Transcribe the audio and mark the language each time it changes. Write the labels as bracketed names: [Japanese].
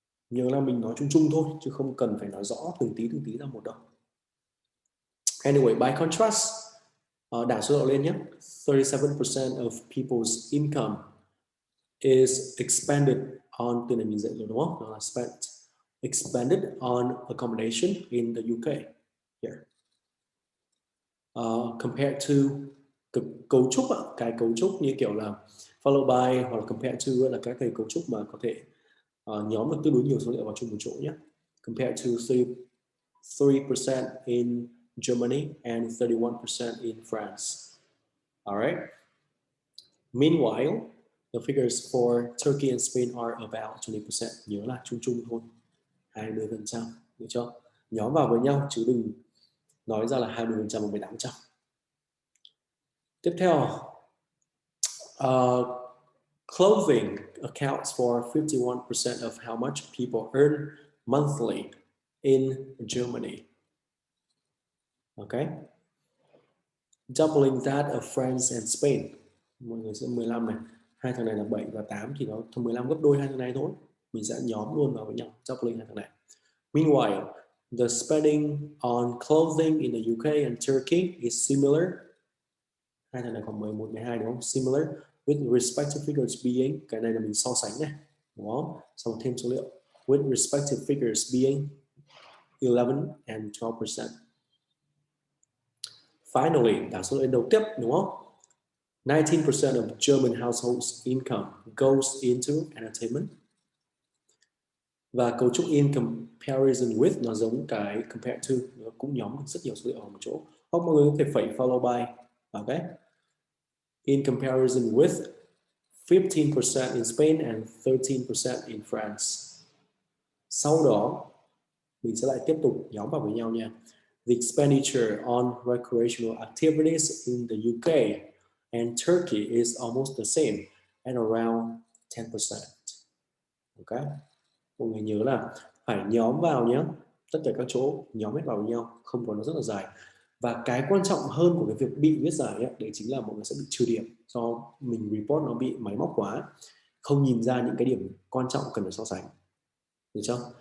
[Vietnamese] Nhớ là mình nói chung chung thôi, chứ không cần phải nói rõ từng tí ra một đâu. [English] Anyway, by contrast, [Vietnamese] đảo số độ lên nhé. [English] 37% of people's income is expended on, [Vietnamese] từ này mình dạy rồi đúng không? Đó là [English] expended on accommodation in the UK. Here. [Vietnamese] Compared to cấu trúc, cái cấu trúc như kiểu là follow by hoặc là compared to là các cái cấu trúc mà có thể nhóm được tương đối nhiều số liệu vào chung một chỗ nhé. [English] Compared to 3% in Germany and 31% in France. All right. Meanwhile, the figures for Turkey and Spain are about 20%. [Vietnamese] Nhớ là chung thôi, 20%, được chưa? Nhóm vào với nhau chứ đừng nói ra là 20% và 18%. Tiếp theo, [English] clothing accounts for 51% of how much people earn monthly in Germany. Okay, doubling that of France and Spain. [Vietnamese] Mọi người sẽ 15 này, hai thằng này là 7 và 8 thì nó 15 gấp đôi hai thằng này thôi. Mình sẽ nhóm luôn vào với nhau, doubling hai thằng này. [English] Meanwhile, the spending on clothing in the UK and Turkey is similar. [Vietnamese] Hai thằng này khoảng 11, 12 đúng không? [English] Similar with respective figures being, [Vietnamese] cái này là mình so sánh này, đúng không? Xong thêm số liệu. [English] With respective figures being 11 and 12%. [Vietnamese] Finally, đảo số lên đầu tiếp, đúng không? [English] 19% of German households' income goes into entertainment. [Vietnamese] Và cấu trúc in comparison with nó giống cái compare to, nó cũng nhóm được rất nhiều số liệu ở một chỗ. Hoặc mọi người có thể phẩy follow by. [English] Okay. In comparison with 15% in Spain and 13% in France. [Vietnamese] Sau đó mình sẽ lại tiếp tục nhóm vào với nhau nha. [English] The expenditure on recreational activities in the UK and Turkey is almost the same at around 10%. Okay. [Vietnamese] Mọi người nhớ là phải nhóm vào nhé. Tất cả các chỗ nhóm hết vào với nhau, không có nó rất là dài. Và cái quan trọng hơn của cái việc bị viết dài ấy, đấy chính là mọi người sẽ bị trừ điểm do mình report nó bị máy móc quá, không nhìn ra những cái điểm quan trọng cần phải so sánh. Được chưa?